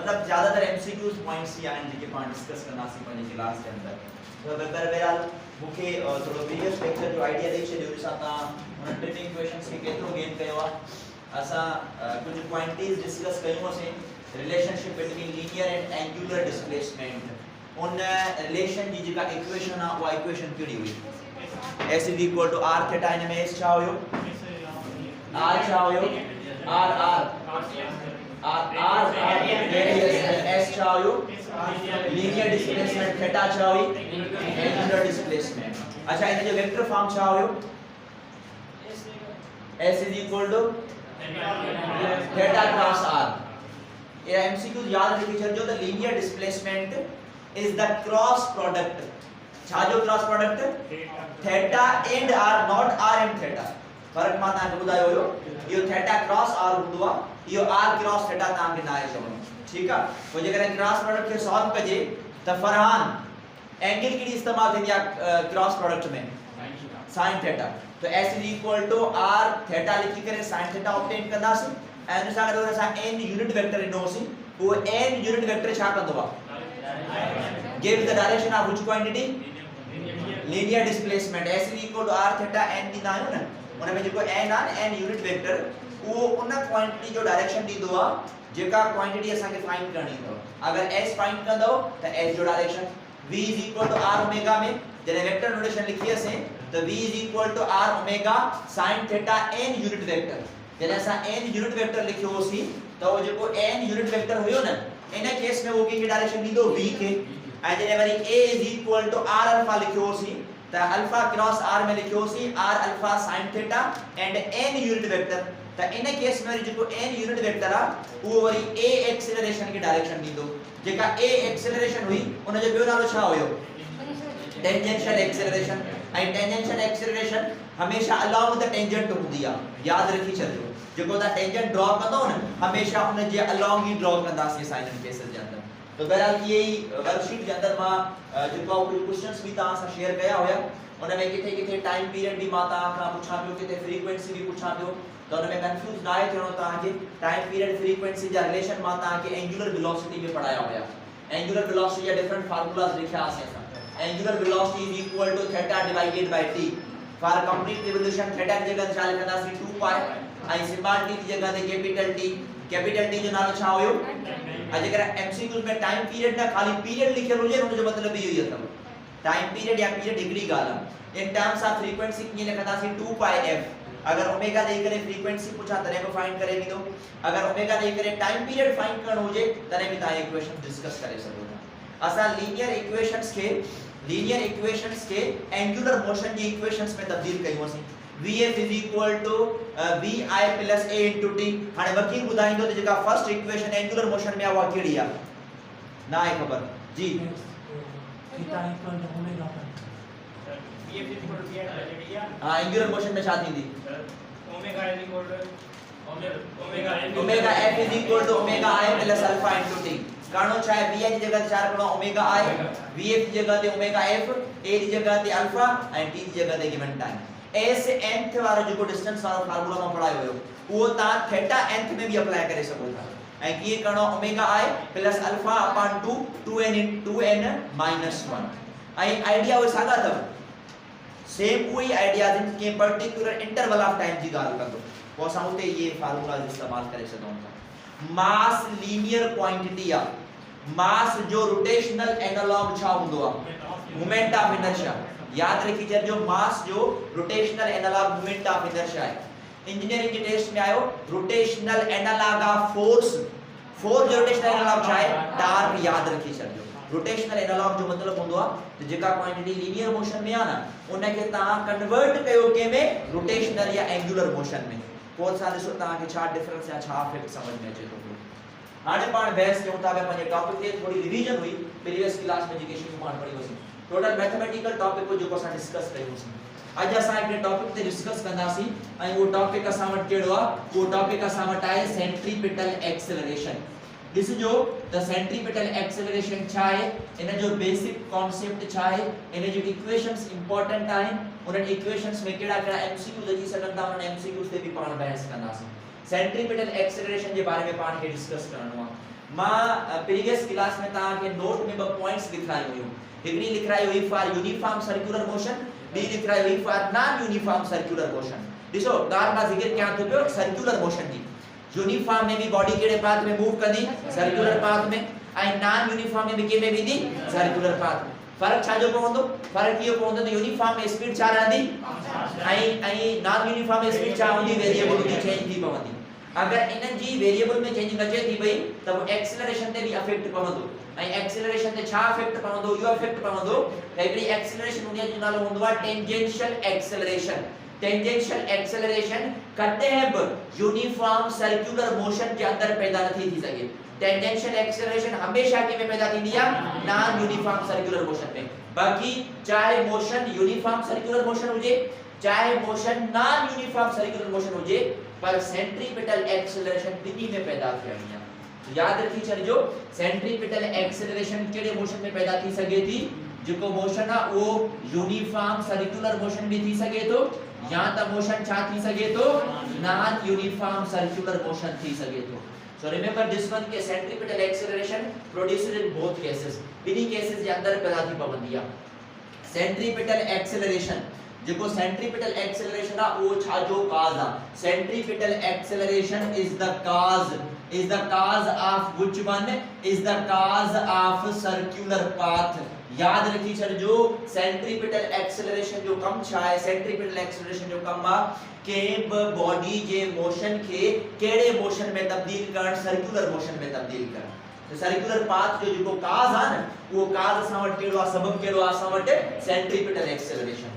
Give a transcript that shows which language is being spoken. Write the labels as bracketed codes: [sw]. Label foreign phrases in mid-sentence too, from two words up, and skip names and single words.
[sd] ज्यादातर [en] MCQs points [sd] या जेके पाण डिस्कस कंदासीं पंहिंजे क्लास के अंदर। तो बहरहाल मूंखे थोड़ो [en] previous lecture [sd] जो आइडिया ॾेई छॾियो ॾिसां तव्हां हुन टिनि इक्वेशंस खे केतिरो गेन कयो आहे। असां कुझु क्वांटिटीज़ डिस्कस कयूंसीं, [en] relationship between linear and angular displacement. [sd] उन रिलेशन जी जेका इक्वेशन आहे उहा इक्वेशन कहिड़ी हुई? S = r थीटा। इन में s छा हुयो? r छा हुयो? r s छा हुयो? [en] linear displacement. [sd] थीटा छा हुई? [en] angular displacement. [sd] अच्छा, इन जो [en] vector form [sd] छा हुयो? [en] S = theta cross r. [sd] ये एमसीक्यू याद रखी छॾियो त [en] linear displacement is the cross product. [sd] छा जो [en] cross product? theta and r, not r and theta. [sd] फर्क मां तव्हां खे ॿुधायो हुयो, इहो [en] theta cross r [sd] हूंदो आहे, इहो [en] r cross theta [sd] तव्हां खे नाहे चवणो। ठीक आहे। पोइ जेकर [en] cross product [sd] खे सॉल्व कजे त फरहान एंगल कहिड़ी इस्तेमाल थींदी आहे [en] cross product [sd] में? [en] sin theta. [sd] तो s = r थीटा लिखी करे [en] sin theta [sd] ऑब्टेन कंदासीं। ऐं उन सां गॾु असां [en] n unit vector [sd] ॾिनोसीं। उहो [en] n unit vector [sd] छा कंदो आहे? [en] give the direction of which quantity? linear displacement. [sd] s = r थीटा n ॾींदा आहियूं न, उन में जेको n आहे n यूनिट वेक्टर, उहो उन क्वांटिटी जो डायरेक्शन ॾींदो आहे जेका क्वांटिटी असां खे फाइंड करणी अथव। अगर s फाइंड कंदो त s जो डायरेक्शन v = r ओमेगा में जॾहिं वेक्टर नोटेशन लिखी असीं त v = r ओमेगा sin थीटा n यूनिट वेक्टर। जॾहिं असां n यूनिट वेक्टर लिखियो होसीं त उहो जेको n यूनिट वेक्टर हुयो न, इन केस में उहो कंहिंखे डायरेक्शन ॾींदो v खे। ऐं जॾहिं वरी a = r अल्फा लिखियो होसीं त अल्फा क्रॉस r में लिखियो होसीं r अल्फा sin थीटा एंड n यूनिट वेक्टर। त इन केस में जेको n यूनिट वेक्टर आहे उहो वरी a एक्सेलरेशन के डायरेक्शन ॾींदो। जेका a एक्सेलरेशन हुई उन जो ॿियो नालो छा हुयो? [en] tangential acceleration. [sd] ऐं [en] tangential acceleration [sd] हमेशा [en] along the tangent [sd] हूंदी आहे, याद रखी छॾियो। जेको तव्हां टेंजेंट ड्रॉ कंदो न, हमेशा उन जे अलोंग ही ड्रॉ कंदासीं असां इन केसेस जे अंदर। तो बहरहाल ये ही वर्कशीट के अंदर मां जेको कुछ क्वेश्चंस भी तव्हां सां शेयर कया हुया, उन में किथे किथे टाइम पीरियड भी मां तव्हां खां पुछां पियो, किथे फ्रीक्वेंसी भी पुछां पियो। तो उन में कंफ्यूज ना आहे थियणो तव्हां खे। [en] time period [sd] फ्रीक्वेंसी जा रिलेशन मां तव्हां खे [en] angular velocity [sd] में पढ़ाया हुया। [en] angular velocity [sd] जा डिफरेंट फार्मूलास लिखिया आसीं असां। [en] angular velocity = θ/t. for complete revolution [sd] थीटा की जगह छा लिखंदासीं? 2π। ऐं [en] small t [sd] की जगह ते [en] capital T. capital T [sd] जो नालो छा हुयो? अगर एमसीक्यू में टाइम पीरियड ना खाली पीरियड लिखियल हुजे उन जो मतलब इहो ई अथव। टाइम पीरियड या पीरियड हिकड़ी ॻाल्हि आहे। [en] in terms of frequency [sd] कीअं लिखंदासीं? 2πf। अगर ओमेगा ॾेई करे फ्रीक्वेंसी पुछा तॾहिं बि फाइंड करे ॾींदो। अगर ओमेगा ॾेई करे टाइम पीरियड फाइंड करणो हुजे तॾहिं बि तव्हां इक्वेशन डिस्कस करे सघो था। असां लीनियर इक्वेशंस के एंगुलर मोशन जी इक्वेशंस में तब्दील कयूं असीं। [en] Vf = vi + a * t। [sd] हाणे वकील ॿुधाईंदो त जेका फर्स्ट इक्वेशन एंगुलर मोशन में आहे उहा कहिड़ी आहे? ना आहे ख़बर जी। [en] थीटा = ओमेगा। Vf = vi [sd] हां, एंगुलर मोशन में छा थींदी? [en] ओमेगा f [sd] = ओमेगा i + अल्फा * t। करणो छा आहे? vi जी जगह ते छा रखणो? ओमेगा i। vf जी जगह ते ओमेगा f, a जी जगह ते अल्फा ऐं t जी जगह ते गिवन टाइम। s nth वारो जेको डिस्टेंस वारो फार्मूला मां पढ़ायो हुयो, उहो तव्हां थीटा nth में भी अप्लाई करे सघो था। ऐं कीअं करणो? ओमेगा i + अल्फा अपॉन 2 2n - 1। ऐं आइडिया उहे साॻा अथव, सेम उहे ई आइडियाज़ आहिनि कंहिं पर्टिकुलर इंटरवल ऑफ टाइम जी ॻाल्हि कंदो, पोइ असां उते इहे फार्मूला इस्तेमाल करे सघूं था। मास लीनियर क्वांटिटी आहे। मास जो रोटेशनल एनालॉग छा हूंदो आहे? [en] moment of inertia. [sd] याद रखी छॾियो, मास जो [en] rotational analog moment of inertia [sd] आहे। इंजीनियरिंग के टेस्ट में आयो [en] rotational analog of force. [sd] फोर्स जो [en] rotational analog [sd] छा आहे? टार्क। याद रखी छॾियो, रोटेशनल एनालॉग जो मतलब हूंदो आहे त जेका क्वांटिटी लीनियर मोशन में आहे न, उन खे तव्हां कन्वर्ट कयो कंहिंमें? रोटेशनल या एंगुलर मोशन में। पोइ असां ॾिसो तव्हां खे छा डिफरेंस या छा फैक्ट समझ में अचे थो। हाणे पाण बहस कयूं था पंहिंजे टॉपिक ते। थोड़ी रिवीजन हुई प्रीवियस क्लास में जेके शयूं पाण पढ़ी हुईसीं। टोटल मैथमेटिकल टॉपिक को जेको असां डिस्कस कयोसीं। अॼु असां हिकड़े टॉपिक ते डिस्कस कंदासीं ऐं उहो टॉपिक असां वटि कहिड़ो आहे? उहो टॉपिक असां वटि आहे [en] centripetal acceleration. [sd] ॾिसजो त [en] centripetal acceleration [sd] छा आहे, इन जो [en] basic concept [sd] छा आहे, इन जी इक्वेशंस इंपॉर्टेंट आहिनि। उन इक्वेशंस में कहिड़ा कहिड़ा एमसीक्यूज अची सघनि था, उन एमसीक्यूज ते बि पाण बहस कंदासीं। [en] centripetal acceleration [sd] जे बारे में पाण खे डिस्कस करणो आहे। मां प्रीवियस क्लास में ता के नोट में ब पॉइंट्स लिखाई हुई हिकड़ी लिख रही हुई [en] for uniform circular motion, [sd] बी लिख रही हुई [en] for non uniform circular motion. [sd] ॾिसो ॻाल्हि मां ज़िक्र कयां थो पियो सर्कुलर मोशन जी। यूनिफॉर्म में भी बॉडी केड़े पाथ में मूव कंदी, सर्कुलर पाथ में, ऐं नॉन यूनिफॉर्म में भी के में वेंदी, सर्कुलर पाथ में। फर्क छा जो पवंदो, फर्क इहो पवंदो त यूनिफॉर्म में स्पीड छा रहंदी ऐं नॉन यूनिफॉर्म में स्पीड छा हूंदी, वेरिएबल जी चेंज थी पवंदी। अगर इन जी वेरिएबल में चेंज न थी पई त वो एक्सेलरेशन ते भी इफेक्ट पवंदो, ऐं एक्सेलरेशन ते छा इफेक्ट पवंदो, यो इफेक्ट पवंदो त हिकड़ी एक्सेलरेशन हूंदी आहे जो नालो हूंदो आहे [en] tangential acceleration. tangential acceleration [sd] कॾहिं बि [en] uniform circular motion [sd] के अंदर पैदा नथी थी सके। [en] tangential acceleration [sd] हमेशा के में पैदा थींदी आहे [en] non uniform circular motion [sd] में। बाकी चाहे मोशन [en] uniform circular motion [sd] हुजे चाहे मोशन [en] non uniform circular motion [sd] हुजे, पर [en] centripetal acceleration [sd] बिनी में पैदा थियणी आहे। तो याद रखी छॾिजो सेंट्रीपिटल एक्सेलरेशन केड़े मोशन में पैदा थी सके थी, जेको मोशन आ वो यूनिफॉर्म सर्कुलर मोशन भी थी सके तो, या त मोशन छा थी सके तो नॉन यूनिफॉर्म सर्कुलर मोशन थी सके तो। [en] So remember this one [sd] के [en] centripetal acceleration produced in both cases, [sd] बिनी केसेस जे अंदर पैदा थी पवंदी आ। सेंट्रीपिटल एक्सेलरेशन जेको सेंट्रीपिटल एक्सेलरेशन आ वो छा जो काज आ, [en] centripetal acceleration is the cause of which one, is the cause of circular path. [sd] याद रखी छॾिजो सेंट्रीपिटल एक्सेलरेशन जो कम छा है, सेंट्रीपिटल एक्सेलरेशन जो कम आ के बॉडी जे मोशन के केड़े मोशन में तब्दील करण, सर्कुलर मोशन में तब्दील करण। तो सर्कुलर पाथ जो जेको काज आ न वो काज असां वटि केड़ो आ, सबब केड़ो आ असां वटि [en] centripetal acceleration.